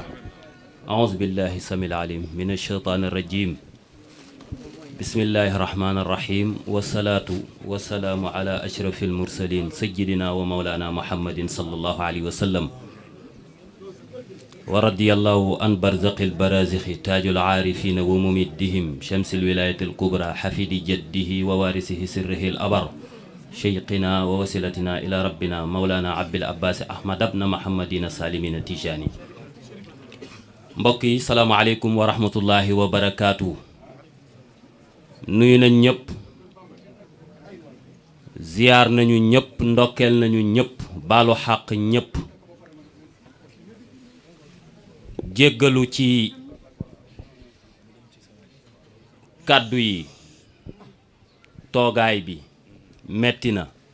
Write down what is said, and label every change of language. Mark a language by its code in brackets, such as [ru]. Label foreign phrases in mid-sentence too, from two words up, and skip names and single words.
[ar] أعوذ بالله السميع العليم من الشيطان الرجيم بسم الله الرحمن الرحيم والصلاة والسلام على أشرف المرسلين سيدنا ومولانا محمد صلى الله عليه وسلم ورضي الله عن برزخ البرازخ تاج العارفين وممدهم شمس الولاية الكبرى حافظ جده ووارث سره الأبر شيخنا ووسيلتنا إلى ربنا مولانا أبي العباس أحمد بن محمد سالم التجاني [wo] mbokk yi [ar] السلام عليكم ورحمة الله وبركاته. [wo] nuyu nañ ñëpp ziyaar nañu ñëpp ndokkeel nañu ñëpp baalu xàq ñëpp jéggalu ci kàddu yi toogaay bi metti na